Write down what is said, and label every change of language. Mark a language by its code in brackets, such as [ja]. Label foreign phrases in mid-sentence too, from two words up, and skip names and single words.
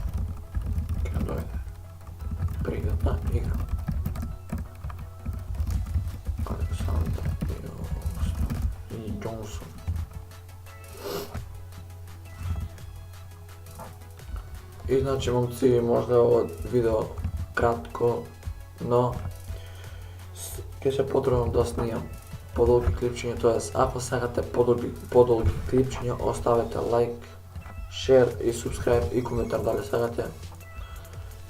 [bg] Къде дойде? Приятна игра. Александър Йонсон. [mk] И значи момци, може да е ovo видео кратко, но ќе се потрудам да снимам подолги клипчиња, т.е. ако сакате подолги клипчиња, оставете [en] like, share [mk] и субскрайб и коментар дали сакате.